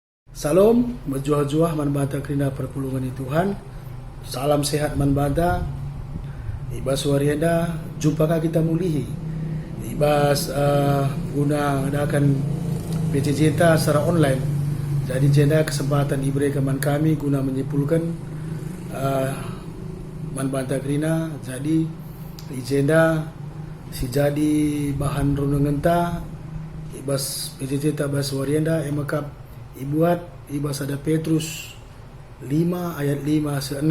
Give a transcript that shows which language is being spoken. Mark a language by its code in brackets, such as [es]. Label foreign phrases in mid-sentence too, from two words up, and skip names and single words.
[btx] Salam, berjuah-juah man banta kerina perpulungan Tuhan. Salam sehat man banta. Ibas warienda, jumpa kita mulihi. Ibas guna adakan PC Jenta secara online. Jadi jenda [id] kesempatan diberikan [btx] man kami guna menyempurnakan man banta kerina. Jadi jenda si jadi bahan renungan ta ibas PC Jenta bas warienda emakap ibuat ibas ada Petrus 5 ayat 5 se 6.